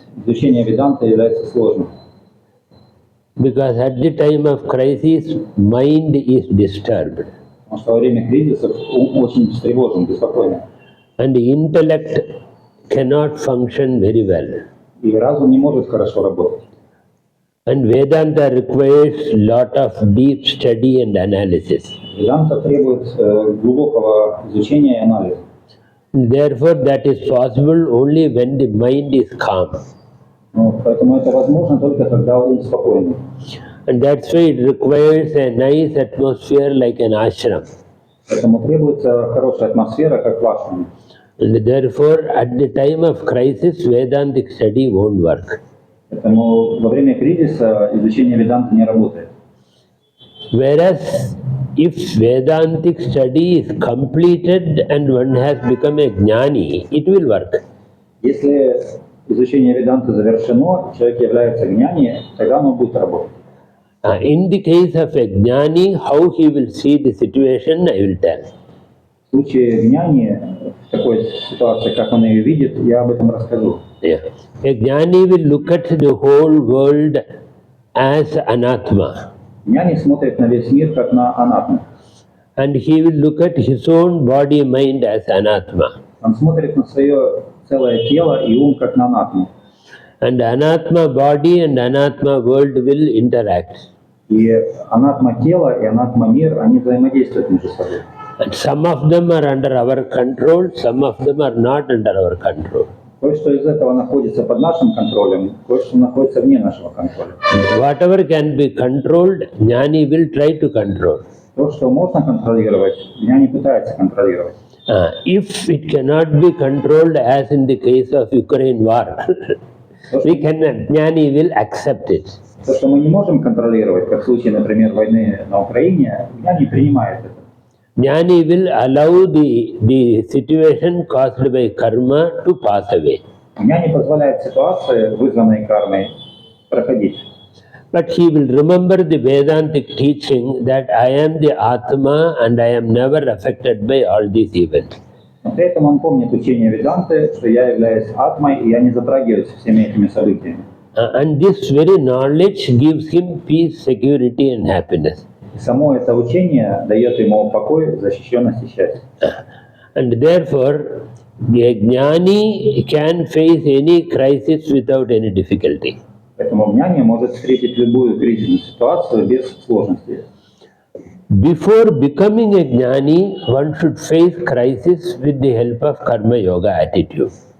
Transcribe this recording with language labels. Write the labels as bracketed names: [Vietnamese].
[Russian] Изучение Веданты является сложным. [English] Because at the time of crisis, mind is disturbed. [Russian] Потому что во время кризисов ум очень встревожен, беспокойный. [English] And the intellect cannot function very well. [Russian] И разум не может хорошо работать. [English] And Vedanta requires lot of deep study and analysis. [Russian] Веданта требует глубокого изучения и анализа. [English] Therefore, that is possible only when the mind is calm. [Russian] Поэтому это возможно только когда ум спокойный. [English] And that's why it requires a nice atmosphere like an ashram. [Russian] Поэтому требуется хорошая атмосфера, как в ашраме. [English] And therefore, at the time of crisis, Vedantic study won't work. [Russian] Поэтому во время кризиса изучение Веданты не работает. [English] Whereas, if Vedantic study is completed and one has become a jnani, it will work. [Russian] Если изучение Веданты завершено, человек является гняни, тогда оно будет работать. [English] In the case of a jnani, how he will see the situation, I will tell. [Russian] В случае гняни, в такой ситуации, как он ее видит, я об этом расскажу. [English] Yeah. A jnani will look at the whole world as anatma. [Russian] Гняни смотрит на весь мир как на анатму. [English] And he will look at his own body, mind as anatma. [Russian] Он смотрит на свое целое тело и ум как на анатму. [English] And anatma body and anatma world will interact. [Russian] И анатма тело и анатма мир, они взаимодействуют между собой. [English] And some of them are under our control, some of them are not under our control. [Russian] Кое-что из этого находится под нашим контролем, кое-что находится вне нашего контроля. [English] Whatever can be controlled, jnani will try to control. [Russian] То, что можно контролировать, гняни пытается контролировать. [English] If it cannot be controlled, as in the case of Ukraine war, jnani will accept it. [Russian] То, что мы не можем контролировать, как в случае, например, войны на Украине, гняни принимает это. [English] Jnani will allow the situation caused by karma to pass away. [Russian] Гняни позволяет ситуации, вызванной кармой, проходить. [English] But he will remember the Vedantic teaching that I am the Atma and I am never affected by all these events. [Russian] Но при этом он помнит учение Веданты, что я являюсь атмой, и я не затрагиваюсь всеми этими событиями. [English] And this very knowledge gives him peace, security and happiness. [Russian] И само это учение дает ему покой, защищенность и счастье. [English] And therefore, the jnani can face any crisis without any difficulty. [Russian] Поэтому гняни может встретить любую кризисную ситуацию без сложностей. [English] Before becoming a jnani, one should face crisis with the help of karma yoga attitude.